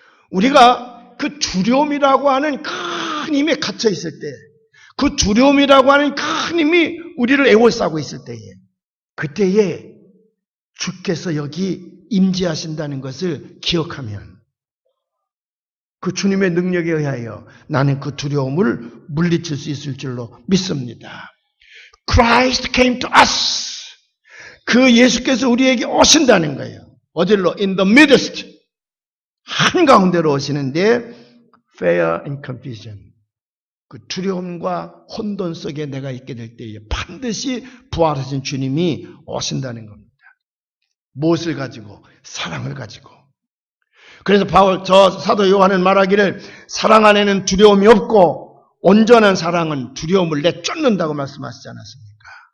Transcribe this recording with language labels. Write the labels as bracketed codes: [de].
[ko] 우리가 그 두려움이라고 하는 큰 힘에 갇혀 있을 때, 그 두려움이라고 하는 큰 힘이 우리를 애워싸고 있을 때에, 그때에 주께서 여기 임재하신다는 것을 기억하면 그 주님의 능력에 의하여 나는 그 두려움을 물리칠 수 있을 줄로 믿습니다. [en] Christ came to us. [ko] 그 예수께서 우리에게 오신다는 거예요. 어디로? [en] In the midst. [ko] 한가운데로 오시는데 [en] fear and confusion. [ko] 그 두려움과 혼돈 속에 내가 있게 될 때에 반드시 부활하신 주님이 오신다는 겁니다. 무엇을 가지고? 사랑을 가지고. 그래서 저 사도 요한은 말하기를 사랑 안에는 두려움이 없고 온전한 사랑은 두려움을 내쫓는다고 말씀하시지 않았습니까?